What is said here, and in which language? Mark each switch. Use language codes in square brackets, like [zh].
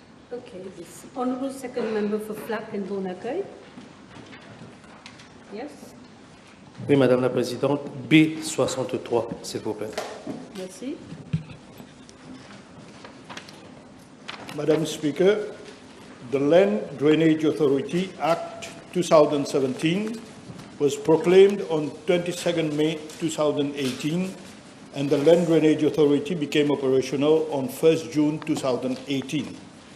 [en] Okay, this honourable second member for Flac and Bon-Accueil. Yes. [fr] Oui, Madame la Présidente, B63, s'il vous plaît. Merci. [en] Madam Speaker, the Land Drainage Authority Act 2017 was proclaimed on 22nd May 2018, and the Land Drainage Authority became operational on 1st June 2018.